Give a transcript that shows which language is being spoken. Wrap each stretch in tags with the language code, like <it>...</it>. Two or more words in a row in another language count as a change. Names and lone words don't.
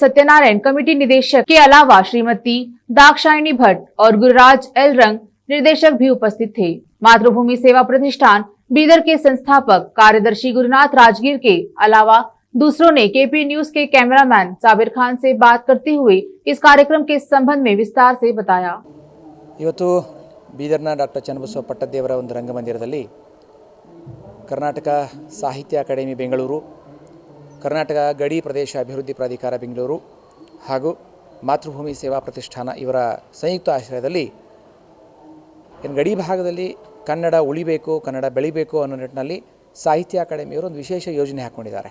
<hi>सत्यनारायण कमेटी निदेशक के अलावा श्रीमती दाक्षायणी भट्ट और गुरुराज एल रंग निर्देशक भी उपस्थित थे। मातृभूमि सेवा प्रतिष्ठान बीदर के संस्थापक कार्यदर्शी गुरुनाथ राजगीर के अलावा दूसरों ने केपी न्यूज के कैमरामैन साबिर खान से बात करते हुए इस कार्यक्रम के संबंध में विस्तार से बताया।</hi> <kn>ಇವತ್ತು ಬೀದರ್ನ ಡಾಕ್ಟರ್ ಚನ್ನಬಸವ ಪಟ್ಟದೇವರ ಒಂದು ರಂಗಮಂದಿರದಲ್ಲಿ ಕರ್ನಾಟಕ ಸಾಹಿತ್ಯ ಅಕಾಡೆಮಿ ಬೆಂಗಳೂರು, ಕರ್ನಾಟಕ ಗಡಿ ಪ್ರದೇಶ ಅಭಿವೃದ್ಧಿ ಪ್ರಾಧಿಕಾರ ಬೆಂಗಳೂರು ಹಾಗೂ ಮಾತೃಭೂಮಿ ಸೇವಾ ಪ್ರತಿಷ್ಠಾನ ಇವರ ಸಂಯುಕ್ತ ಆಶ್ರಯದಲ್ಲಿ ಗಡಿ ಭಾಗದಲ್ಲಿ ಕನ್ನಡ ಉಳಿಬೇಕು, ಕನ್ನಡ ಬೆಳಿಬೇಕು ಅನ್ನೋ ನಿಟ್ಟಿನಲ್ಲಿ ಸಾಹಿತ್ಯ ಅಕಾಡೆಮಿಯವರು ಒಂದು ವಿಶೇಷ ಯೋಜನೆ ಹಾಕ್ಕೊಂಡಿದ್ದಾರೆ.</kn>